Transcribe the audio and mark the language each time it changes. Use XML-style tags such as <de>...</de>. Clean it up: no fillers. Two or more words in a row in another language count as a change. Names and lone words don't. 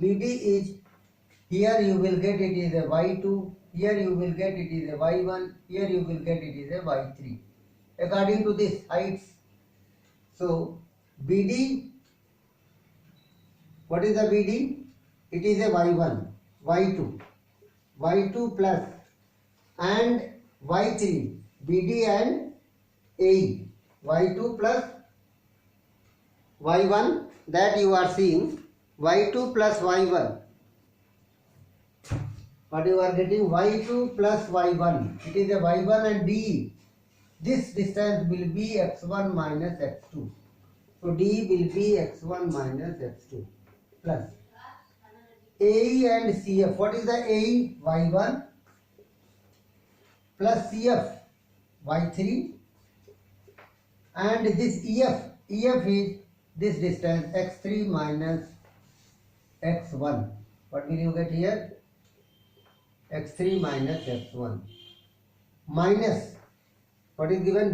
<en>BD is, here you will get it is a y2, here you will get it is a y1, here you will get it is a y3. According to this heights. So, BD, what is the BD? It is a y1, y2, y2 plus and y3, BD and AE, y2 plus y1, that you are seeing, y2 plus y1. What you are getting? Y2 plus y1. It is a y1 and DE. This distance will be x1 minus x2. So D will be x1 minus x2 plus AE and CF. What is the AE? Y1 plus CF y3, and this EF is this distance x3 minus x1. What will you get here? x3 minus x1 minus what is given?</en>